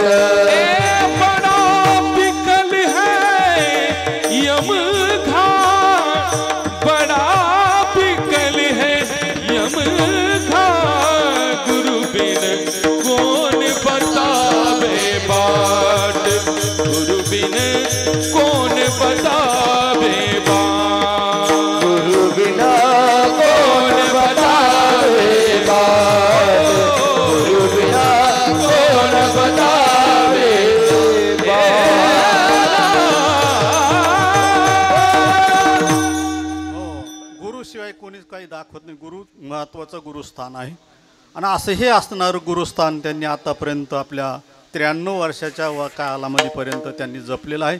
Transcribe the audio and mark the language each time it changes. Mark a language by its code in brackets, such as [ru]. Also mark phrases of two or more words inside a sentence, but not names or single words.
[hi] बड़ा विकल है यम घाट, बड़ा विकल है यम घाट, गुरु बिन कौन बतावे बाट, गुरु बिन कौन बतावे बाट, गुरु बिना कौन बतावे बाट, गुरु बिना कौन बतावे [mr] गुरुशिवाय कोणीच काही दाखवत नाही. गुरु महत्त्वाचं गुरुस्थान आहे आणि असं हे असणारं गुरुस्थान त्यांनी आतापर्यंत आपल्या 93 वर्षाच्या कालामधीपर्यंत त्यांनी जपलेलं आहे.